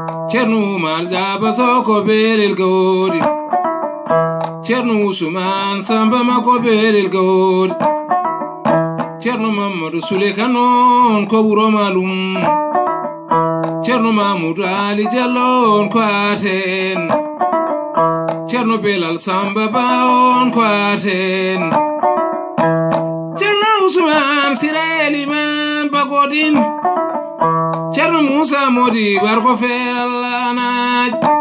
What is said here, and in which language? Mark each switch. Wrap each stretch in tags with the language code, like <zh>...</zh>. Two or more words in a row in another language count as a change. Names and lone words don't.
<ff>Cerno Umar Jaba soko belil gawdi. Cerno Usman Samba ma ko belil gawdi. Cerno Mamadou Sule Kanon ko wuro malum. Cerno Mamoudou Ali Diallo on ko aten. Cerno Belal Samba Ba on ko aten. Cerno Usman Sireli man Bagodin. Cerno Musa Modi Bar ko feral lanaj.</ff>